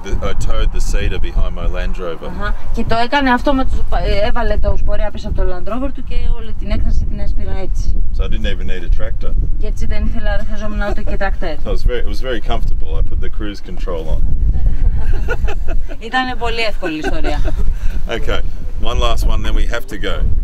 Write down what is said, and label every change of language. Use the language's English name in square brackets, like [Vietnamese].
[English] I towed the cedar behind my Land Rover. [Greek] Και το έκανε αυτό έβαλε το σπορέα πίσω από το Land Rover του και όλη την έκταση την έσπηρα έτσι. [English] So I didn't even need a tractor. [Greek] Και έτσι δεν χρειαζόμουν ούτε και τρακτέρ. [English] So it was very comfortable. I put the cruise control on. [Greek] Ήταν πολύ εύκολη η ιστορία. [English] Okay, one last one, then we have to go.